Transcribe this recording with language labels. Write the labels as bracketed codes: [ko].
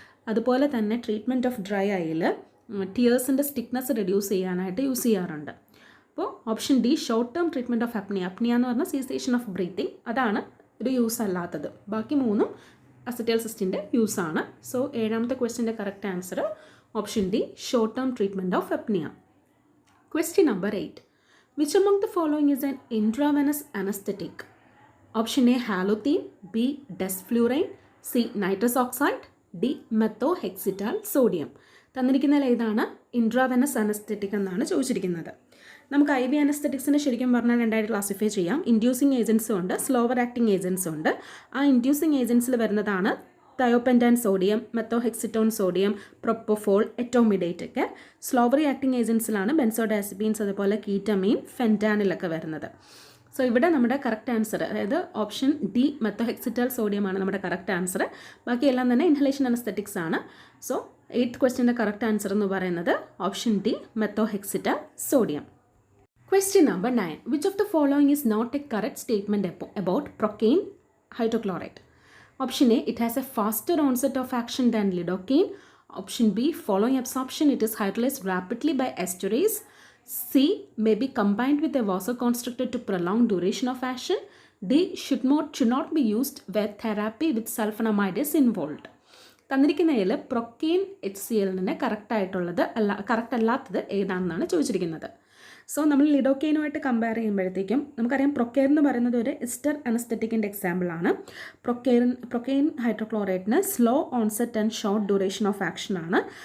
[ml] അതുപോലെ തന്നെ treatment of dry ഐയിൽ ടിയേഴ്സിൻ്റെ സ്റ്റിക്നെസ് റെഡ്യൂസ് ചെയ്യാനായിട്ട് യൂസ് ചെയ്യാറുണ്ട്. അപ്പോൾ option D short term treatment of apnoea എന്ന് പറഞ്ഞാൽ സീസേഷൻ ഓഫ് ബ്രീത്തിങ്, അതാണ് ഒരു യൂസ് അല്ലാത്തത്. ബാക്കി മൂന്നും അസറ്റൈൽസിസ്റ്റിൻ്റെ യൂസാണ്. So 7ാമത്തെ ക്വസ്റ്റ്യൻ്റെ correct answer option D short term treatment of apnoea. Question number 8. [en] Which among the following is an intravenous anesthetic? Option A halothane, B desflurane, C nitrous oxide, D methohexital sodium. [ml] തന്നിരിക്കുന്നതിൽ ഏതാണ് intravenous anaesthetic എന്നാണ് ചോദിച്ചിരിക്കുന്നത്. നമുക്ക് IV അനസ്തെറ്റിക്സിനെ ശരിക്കും പറഞ്ഞാൽ രണ്ടായിട്ട് classify ചെയ്യാം. Inducing ഏജൻസും ഉണ്ട്, slower acting ഏജൻസും ഉണ്ട്. ആ ഇൻഡ്യൂസിങ് ഏജൻസിൽ വരുന്നതാണ് തയോപെൻറ്റാൻ സോഡിയം, മെത്തോഹെക്സിറ്റോൺ സോഡിയം, പ്രൊപ്പോഫോൾ, എറ്റോമിഡേറ്റ് ഒക്കെ. സ്ലോവറി ആക്ടിങ് ഏജൻസിലാണ് ബെൻസോഡാസിപ്പീൻസ്, അതുപോലെ കീറ്റമീൻ, ഫെൻറ്റാനിലൊക്കെ വരുന്നത്. സോ ഇവിടെ നമ്മുടെ കറക്റ്റ് ആൻസർ, അതായത് ഓപ്ഷൻ ഡി മെത്തോഹെക്സിറ്റാൽ സോഡിയമാണ് നമ്മുടെ കറക്റ്റ് ആൻസർ. ബാക്കിയെല്ലാം തന്നെ ഇൻഹലേഷൻ അനസ്തെറ്റിക്സ് ആണ്. സോ 8th ക്വസ്റ്റ്യൻ്റെ കറക്റ്റ് ആൻസർ എന്ന് പറയുന്നത് option D മെത്തോഹെക്സിറ്റാൽ sodium. [en] Question number 9. Which of the following is not a correct statement about procaine hydrochloride? Option A, it has a faster onset of action than lidocaine. Option B, following absorption, it is hydrolyzed rapidly by esterase. C, may be combined with a vasoconstrictor to prolong duration of action. D, should not be used where therapy with sulfonamide is involved. [ml] തന്നിരിക്കുന്നതിൽ പ്രൊക്കെയിൻ HCl correct അല്ലാത്തത് ഏതാണെന്നാണ് ചോദിച്ചിരിക്കുന്നത്. So നമ്മൾ ലിഡോക്കെയിനുമായിട്ട് compare ചെയ്യുമ്പോഴത്തേക്കും നമുക്കറിയാം പ്രൊക്കെയിൻ എന്ന് പറയുന്നത് ഒരു ester അനസ്തെറ്റിക്കിൻ്റെ എക്സാമ്പിളാണ്. പ്രൊക്കെയിൻ ഹൈഡ്രോക്ലോറൈഡിന് slow onset and short duration of action ആണ്.